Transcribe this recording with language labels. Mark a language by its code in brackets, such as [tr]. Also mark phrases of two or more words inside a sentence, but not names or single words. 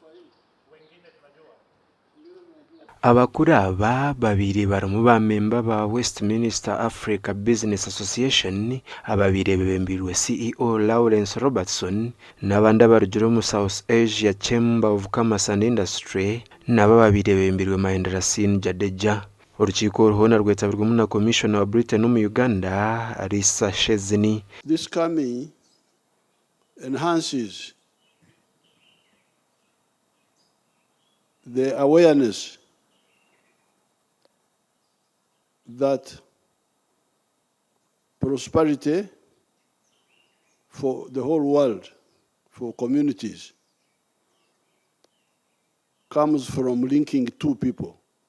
[nyn] Abakuru aba babiri baramu ba member ba WestNehinda Africa Business Association, ababiri bembirwe CEO Lawrence Robertson n'abandi abarugiro mu South Asia Chamber of Commerce and Industry n'aba babiri bembirwe Mahendra Singh Jadeja. Urukiko ruhona rwetabirwemo na Commissioner wa Britain mu Uganda Arisa Shezini. [en] This coming enhances the awareness that prosperity for the whole world, for communities, comes from linking two people.